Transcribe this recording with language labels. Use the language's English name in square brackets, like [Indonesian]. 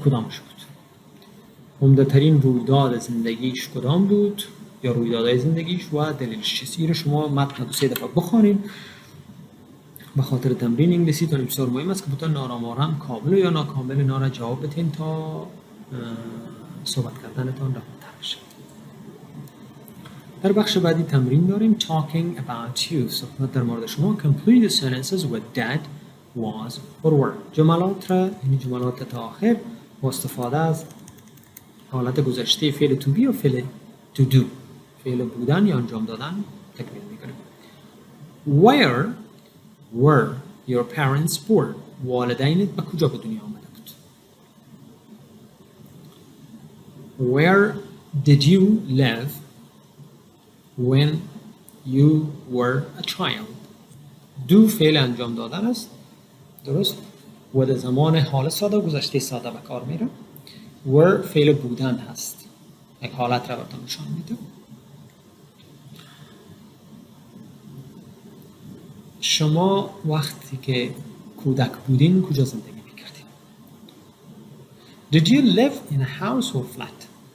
[Persian] کدامش بود؟ عمده ترین رویداد زندگیش کدام بود یا رویدادهای زندگیش و دلیلش چیست؟ این رو شما متن دو سه دفعه بخوانید. به خاطر تمرین انگلیسیتون بسیار مهم است که بتون آرام آرام کامل یا ناکامل اینا را جواب بدین تا صحبت کردنتان راحت‌تر بشه. در بخش بعدی تمرین داریم [English] talking about you. [Persian] صحبت در مورد شما. [English] complete the sentences with that was or were. [Persian] جملات را یعنی جملات تا آخر با استفاده از حالت گذشته فعل to be و فعل to do، فعل بودن یا انجام دادن تکمیل میکنیم. [English] Where were your parents born? [Persian] والدینت به کجا به دنیا آمده بود؟ [English] Where did you live when you were a child? [Persian] do فعل انجام دادن است، درست؟ و در زمان حال ساده و گذشته ساده به کار میره. were فعل بودن هست، یک حالت را براتون نشان میده. شما وقتی که کودک بودین کجا زندگی میکردین؟ [English] Did you live in a house or flat?